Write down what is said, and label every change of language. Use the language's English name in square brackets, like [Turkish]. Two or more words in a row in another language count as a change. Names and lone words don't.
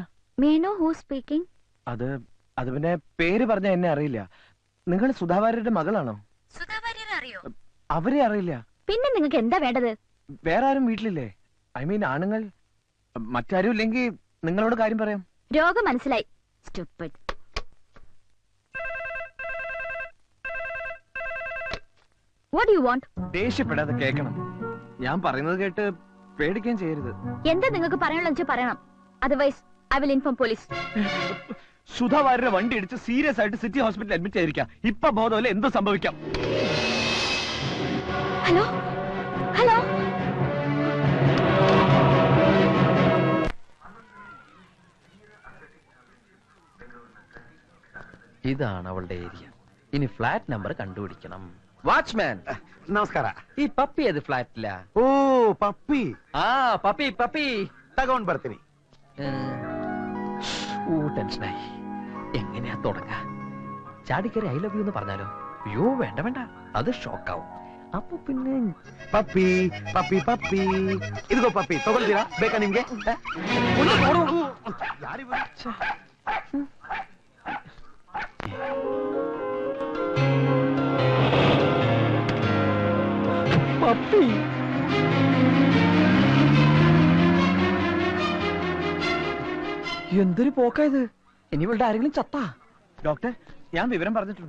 [English] May know who speaking [Malayalam] അത് പിന്നെ പേര് പറഞ്ഞ എന്നെ അറിയില്ല നിങ്ങൾ സുധാ വാര്യരുടെ മകളാണോ സുധാവാര്യരെ അറിയോ അവരെ അറിയില്ല പിന്നെ നിങ്ങൾക്ക് എന്താ വേണ്ടത് വേറെ ആരും വീട്ടിലില്ലേ [English] I mean [Malayalam] ആണുങ്ങൾ മറ്റാരും ഇല്ലെങ്കിൽ നിങ്ങളോട് കാര്യം പറയാം രോഗം മനസ്സിലായി [English] Stupid. What do you want? [Malayalam] ദേഷ്യപ്പെടാതെ കേൾക്കണം ഞാൻ പറയുന്നത് കേട്ട് പേടിക്കാൻ ചെയ്യരുത് എന്താ നിങ്ങൾക്ക് പറയാനുള്ള പറയണം [English] otherwise I will inform police [Malayalam] സുധാ വാര്യരുടെ വണ്ടി ഇടിച്ച് സീരിയസ് ആയിട്ട് [English] city hospital [Malayalam] അഡ്മിറ്റ് ചെയ്തിരിക്കാം ഇപ്പൊ ബോധമല്ല എന്ത് സംഭവിക്കാം [English] hello hello [Malayalam] ഇതാണ് അവളുടെ ഏരിയ ഇനി ഫ്ലാറ്റ് നമ്പർ കണ്ടുപിടിക്കണം വാച്ച്മാൻ [Kannada] ನಮಸ್ಕಾರ [Malayalam] ഈ പപ്പി ഏത് ഫ്ലാറ്റിലാ [Kannada] ಓ ಪಪ್ಪಿ [Malayalam] ആ പപ്പി പപ്പി [Kannada] ತಗೊಂಡ್ ಬರ್ತೀನಿ [Malayalam] ടെൻഷനായി എങ്ങനെയാ തുടങ്ങ ചാടിക്കറി [English] I love you [Malayalam] എന്ന് പറഞ്ഞാലോ അയ്യോ വേണ്ട വേണ്ട അത് ഷോക്കാവും അപ്പൊ പിന്നെ [Kannada] ಪಪ್ಪಿ ಪಪ್ಪಿ ಪಪ್ಪಿ ಇದಿಗೋ ಪಪ್ಪಿ ತಗೊಳ್ತೀರಾ ಬೇಕಾ ನಿಮ್ಗೆ [Malayalam] പപ്പി എന്തൊരു പോക്കായത് ഇനി ഇവളുടെ ആരെങ്കിലും ചത്താ ഡോക്ടർ ഞാൻ വിവരം പറഞ്ഞിട്ടുണ്ട്